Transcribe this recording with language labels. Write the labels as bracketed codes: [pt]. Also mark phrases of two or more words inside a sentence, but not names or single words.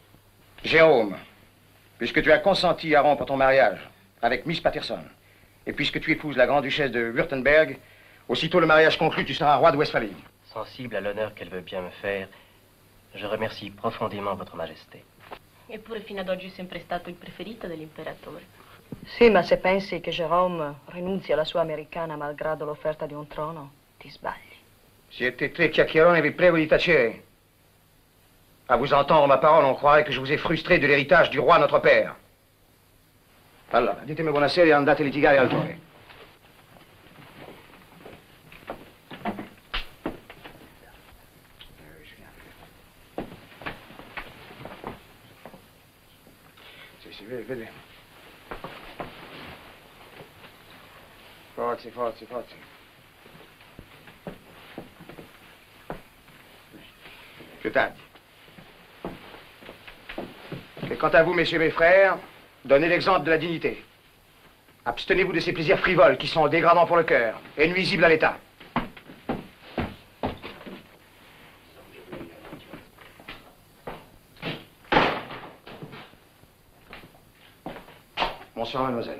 [fr] Jérôme, puisque tu as consenti à rompre ton mariage avec Miss Patterson, et puisque tu épouses la grande-duchesse de Württemberg, aussitôt le mariage conclu, tu seras roi de Westphalie. Sensible à l'honneur qu'elle veut bien me faire, je remercie profondément votre majesté. [it] Eppure fino ad oggi è sempre stato il preferito dell'imperatore. Sì, ma se pensi che Jérôme rinunzi alla sua americana malgrado l'offerta di un trono, ti sbagli. Siete tre chiacchieroni, vi prego di tacere. [fr] À vous entendre ma parole, on croirait que je vous ai frustré de l'héritage du roi notre père. [it] Allora, ditemi buonasera e andate a litigare altrove. Sì, vedi. Forza. Più tardi. [fr] Et quant à vous, messieurs mes frères, donnez l'exemple de la dignité. Abstenez-vous de ces plaisirs frivoles qui sont dégradants pour le cœur et nuisibles à l'État. Bonsoir, mademoiselle.